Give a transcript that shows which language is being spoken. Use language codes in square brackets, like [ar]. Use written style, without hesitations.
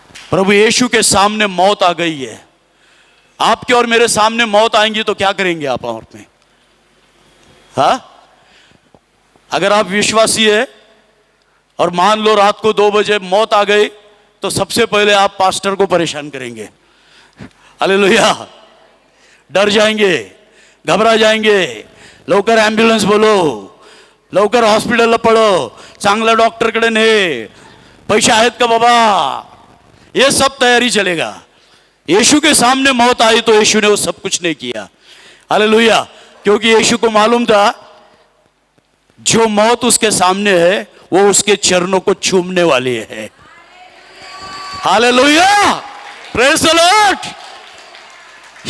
[hi] प्रभु यीशु के सामने मौत आ गई है। आपके और मेरे सामने मौत आएंगी तो क्या करेंगे आप और में? हाँ? अगर आप विश्वासी है और मान लो रात को 2 बजे मौत आ गई तो सबसे पहले आप पास्टर को परेशान करेंगे। हालेलुया। डर जाएंगे, घबरा जाएंगे, [mr] लवकर ॲम्ब्युलन्स बोलो, लवकर हॉस्पिटलला पळो, चांगला डॉक्टरकडे ने, पैसे आहेत का बाबा, [hi] ये सब तैयारी चलेगा। यीशु के सामने मौत आई तो यीशु ने वो सब कुछ नहीं किया। हालेलुया। क्योंकि यीशु को मालूम था जो मौत उसके सामने है वो उसके चरणों को चूमने वाली है। Hallelujah, [en] Praise the lord.